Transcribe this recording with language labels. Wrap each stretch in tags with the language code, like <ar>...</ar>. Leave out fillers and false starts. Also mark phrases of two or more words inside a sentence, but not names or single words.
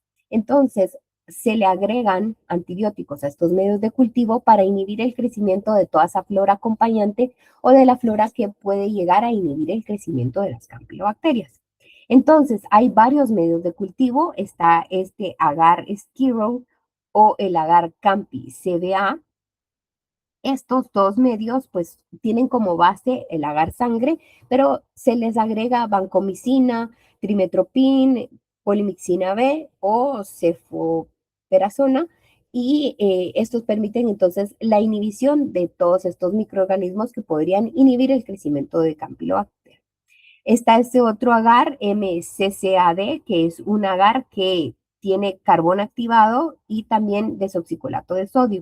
<es>Entonces, se le agregan antibióticos a estos medios de cultivo para inhibir el crecimiento de toda esa flora acompañante o de la flora que puede llegar a inhibir el crecimiento de las campylobacterias. Entonces, hay varios medios de cultivo. Está este agar skirrow o el agar campi CBA. Estos dos medios pues tienen como base el agar sangre, pero se les agrega vancomicina, trimetoprim, polimixina B o cefoperazona y estos permiten entonces la inhibición de todos estos microorganismos que podrían inhibir el crecimiento de Campylobacter. Está este otro agar, MCCAD, que es un agar que tiene carbón activado y también desoxicolato de sodio.</es>